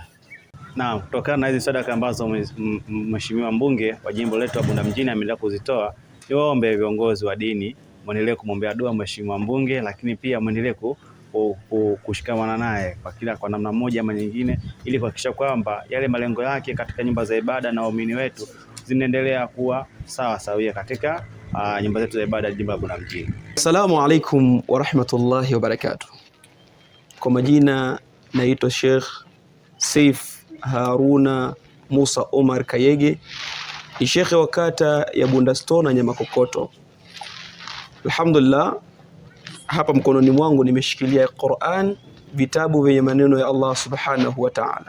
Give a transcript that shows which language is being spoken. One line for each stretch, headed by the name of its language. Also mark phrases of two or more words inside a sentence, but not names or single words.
Swahili: Na kutokana na hizi sadaka ambazo Mheshimiwa mbunge wa jimbo letu la Bunda mjini ameendelea kuzitoa, niwaombe viongozi wa dini muendelee kumwombea dua Mheshimiwa mbunge, lakini pia muendelee kushikamana naye kwa namna moja ama nyingine, ili kuhakikisha kwamba yale malengo yake katika nyumba za ibada na waumini wetu zinaendelea kuwa sawa sawia katika nyumba zetu za ibada jimbo la Bunda mjini.
Arabic: السلام عليكم ورحمة الله وبركاته.
Swahili: Kwa majina naitwa Sheikh Saif Haruna Musa Omar Kayege, ni shekhe wa kata ya Bunda Store na Nyamakokoto. Alhamdulillah, hapa mkononi mwangu nimeshikilia Qur'an, vitabu vyenye maneno ya Allah
Arabic: سبحانه وتعالى.